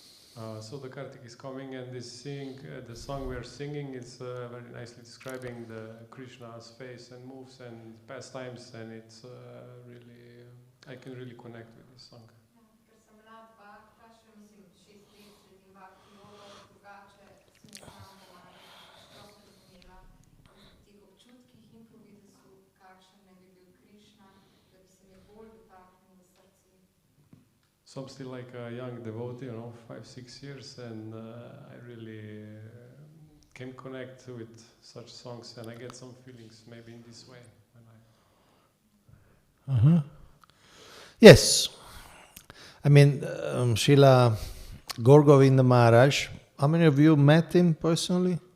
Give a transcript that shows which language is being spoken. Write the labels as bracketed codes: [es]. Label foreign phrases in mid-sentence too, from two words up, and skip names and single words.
[en] So the Kartik is coming, and the song we are singing is very nicely describing the Krishna's face and moves and pastimes, and it's really I can really connect with this song. [sl] Ker sem mlad bhakta, še mislim 6 let sledim bhakti yogo, drugače se ne znam pomagati, prosto razumela v teh občutkih in po videzu, kakšen ne bi bil Krišna, da bi se mi bolj dotaknil v srce. [en] So I'm still like a young devotee, 5-6 years, and I really can connect with such songs, and I get some feelings maybe in this way when I. Yes. I mean, Srila Gaur Govinda Maharaj, how many of you met him personally?